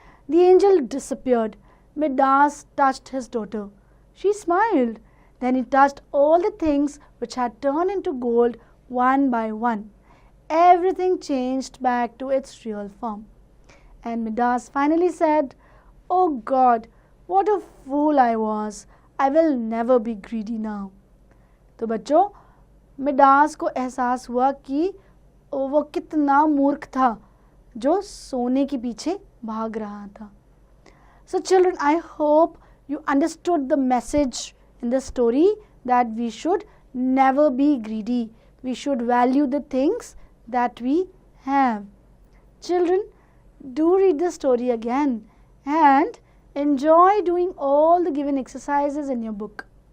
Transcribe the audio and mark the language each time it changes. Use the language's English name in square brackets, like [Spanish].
[English] The angel disappeared. Midas touched his daughter. She smiled. Then he touched all the things which had turned into gold one by one. Everything changed back to its real form. And Midas finally said, "Oh God, What a fool I was. I will never be greedy now. [Hindi] तो बच्चों, Midas को एहसास हुआ कि वो कितना मूर्ख था जो सोने के पीछे भाग रहा था. [English] So children, I hope you understood the message in the story that we should never be greedy. We should value the things that we have. Children, do read the story again and enjoy doing all the given exercises in your book.